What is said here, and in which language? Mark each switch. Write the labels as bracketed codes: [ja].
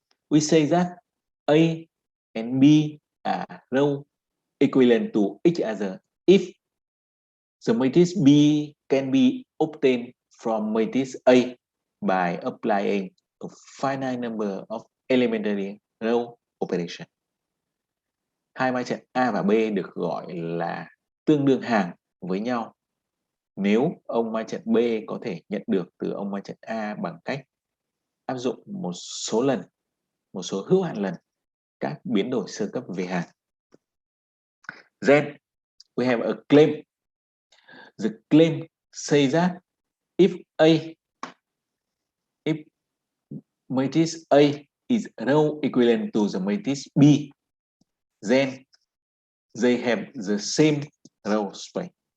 [en] We say that A and B are row equivalent to each other if the matrix B can be obtained from matrix A by applying a finite number of elementary row operation. [vi] Hai matrix A và B được gọi là tương đương hàng với nhau nếu ông matrix B có thể nhận được từ ông matrix A bằng cách áp dụng một số hữu hạn lần các biến đổi sơ cấp về hàm. [en] Then we have a claim. The claim says that if matrix A is row equivalent to the matrix B, then they have the same row space.